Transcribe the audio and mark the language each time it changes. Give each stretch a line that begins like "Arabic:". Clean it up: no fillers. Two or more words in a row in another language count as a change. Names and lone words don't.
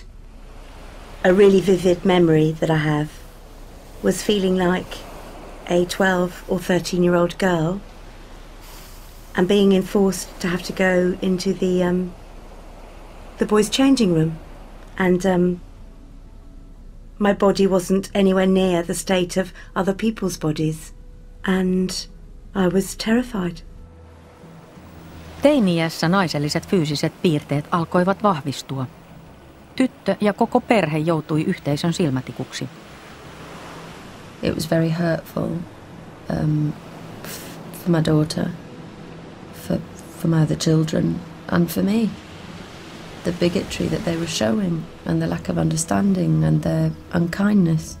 English: A really vivid memory that I have was feeling like a 12 or 13-year-old girl and being enforced to have to go into the boys' changing room, and my body wasn't anywhere near the state of other people's bodies, and I was terrified.
Finnish: Teini-iässä naiselliset fyysiset piirteet alkoivat vahvistua. Tyttö ja koko perhe joutui yhteisön silmätikuksi.
English: It was very hurtful for my daughter, for my other children, and for me. The bigotry that they were showing, and the lack of understanding, and their unkindness.